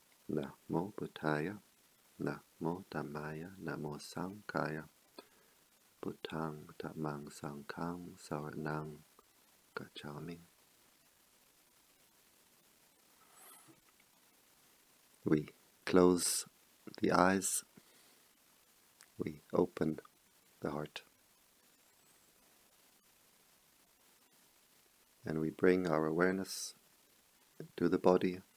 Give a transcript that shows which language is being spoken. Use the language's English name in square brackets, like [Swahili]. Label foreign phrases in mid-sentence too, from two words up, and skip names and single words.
[Pali] Namo Buddhaya, Namo Dhammaya, Namo Sanghaya, Buddhang Dhammang Sanghang Saranang Gacchami. [English] We close the eyes, we open the heart, and we bring our awareness to the body,